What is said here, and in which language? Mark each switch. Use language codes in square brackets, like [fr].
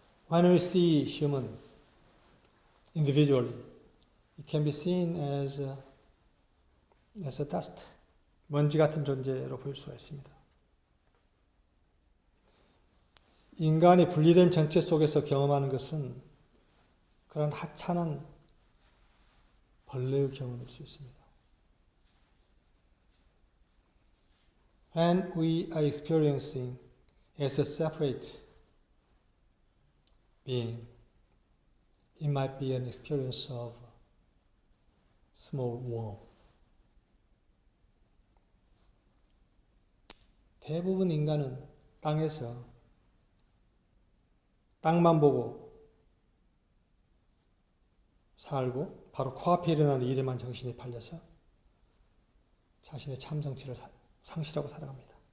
[en] When we see human individually, it can be seen as a dust, [ko] 먼지 같은 존재로 보일 수가 있습니다. 인간이 분리된 정체 속에서 경험하는 것은 그런 하찮은 벌레의 경험일 수 있습니다. [en] When we are experiencing as a separate being, it might be an experience of small worm. [ko] 대부분 인간은 땅에서 땅만 보고 살고 바로 코앞에 일어나는 일에만 정신이 팔려서 자신의 참 정체를 상실하고 살아갑니다.